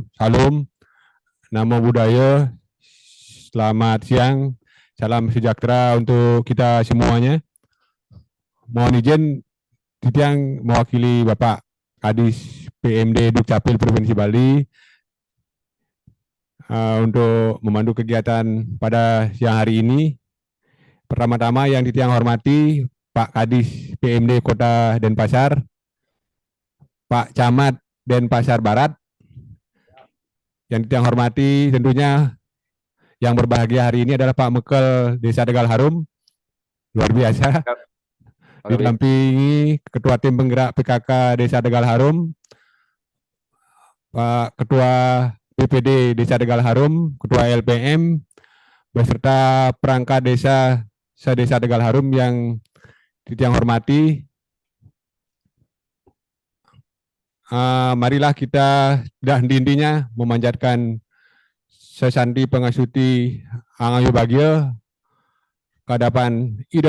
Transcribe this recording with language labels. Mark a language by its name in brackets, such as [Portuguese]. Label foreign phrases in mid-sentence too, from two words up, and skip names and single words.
[Indonesian] Salam, namo buddhaya, selamat siang, salam sejahtera untuk kita semuanya. Mohon izin, Titiang mewakili Bapak Kadis PMD Dukcapil Provinsi Bali untuk memandu kegiatan pada siang hari ini. Pertama-tama yang Titiang hormati Pak Kadis PMD Kota Denpasar, Pak Camat Denpasar Barat. Yang Titiang hormati tentunya yang berbahagia hari ini adalah Pak Mekel Desa Tegal Harum, luar biasa. Didampingi Ketua Tim Penggerak PKK Desa Tegal Harum, Pak Ketua BPD Desa Tegal Harum, Ketua LPM, beserta perangkat desa se-Desa Tegal Harum yang Titiang hormati. Marilah kita dah intinya memanjatkan sesanti pengasuti [Balinese] Angayu Bagio [Indonesian] kehadapan Ida